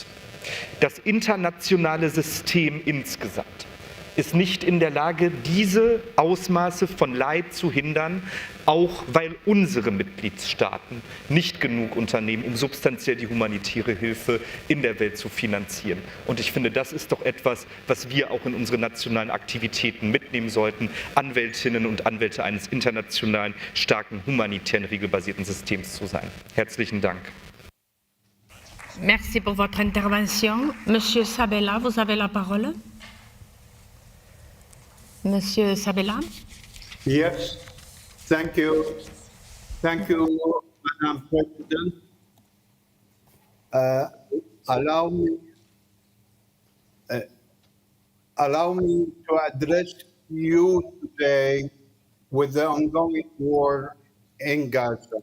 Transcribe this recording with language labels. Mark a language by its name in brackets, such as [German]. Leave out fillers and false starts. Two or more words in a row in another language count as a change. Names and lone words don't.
[German] Das internationale System insgesamt ist nicht in der Lage, diese Ausmaße von Leid zu hindern, auch weil unsere Mitgliedstaaten nicht genug unternehmen, um substanziell die humanitäre Hilfe in der Welt zu finanzieren. Und ich finde, das ist doch etwas, was wir auch in unsere nationalen Aktivitäten mitnehmen sollten, Anwältinnen und Anwälte eines internationalen, starken, humanitären, regelbasierten Systems zu sein. Herzlichen Dank. [French] Merci pour votre intervention. Monsieur Sabella, vous avez la parole. Monsieur Sabella. [English] Yes, thank you. Thank you, Madam President. Allow me to address you today with the ongoing war in Gaza.